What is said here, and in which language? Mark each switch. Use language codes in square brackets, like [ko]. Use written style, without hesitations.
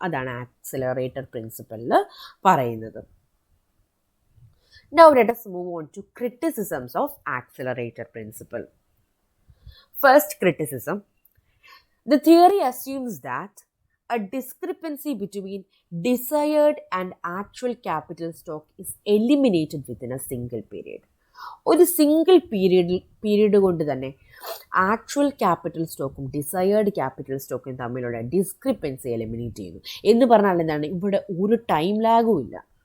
[ml] അതാണ് ആക്സിലറേറ്റർ പ്രിൻസിപ്പലിൽ പറയുന്നത്. [en] Now let us move on to criticisms of accelerator principle. First criticism: the theory assumes that a discrepancy between desired and actual capital stock is eliminated within a single period. [ml] ഒരു single period കൊണ്ട് തന്നെ actual capital സ്റ്റോക്കും desired capital സ്റ്റോക്കും തമ്മിലുള്ള discrepancy eliminate ചെയ്യുന്നു. എന്ന് പറഞ്ഞാൽ എന്താണ്? ഇവിടെ ഒരു ടൈം ലാഗും ഇല്ല.